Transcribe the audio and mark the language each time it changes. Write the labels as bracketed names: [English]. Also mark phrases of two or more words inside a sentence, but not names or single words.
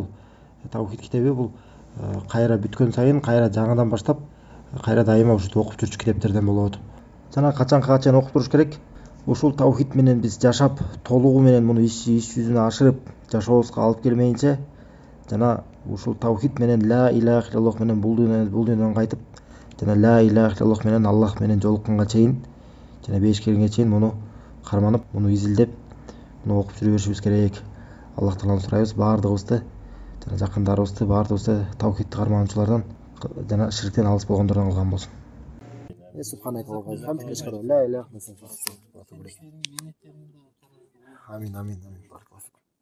[Kyrgyz] Таухид китеби бул кайра бүткөн сайын, кайра жаңыдан баштап, кайра дайыма ушинтип окуп жүрчү китептерден болот. Жана качанга чейин окуп туруш керек. Ушул Таухид менен биз жашап, толугу менен муну иш жүзүнө ашырып, жашообузга алып келмейинче, жана ушул Таухид менен [Arabic] لا إله إلا الله [Kyrgyz] менен бул дүйнөдөн кайтып, жана [Arabic] لا إله إلا الله [Kyrgyz] менен Аллах менен жолукканга чейин, жана беш келгенге чейин муну карманып, муну изилдеп, муну окуп жүрө беришибиз керек. Аллах Тааланы сурайбыз, баардыгыбызды жана жакындарыбызды, баардыгыбызды Таухидти кармануучулардан жана ширктен алыс болгондордон кылган болсун. [Arabic] سبحان الله وبحمده أشهد أن لا إله إلا أنت أستغفرك وأتوب إليك. [Kyrgyz] Амин.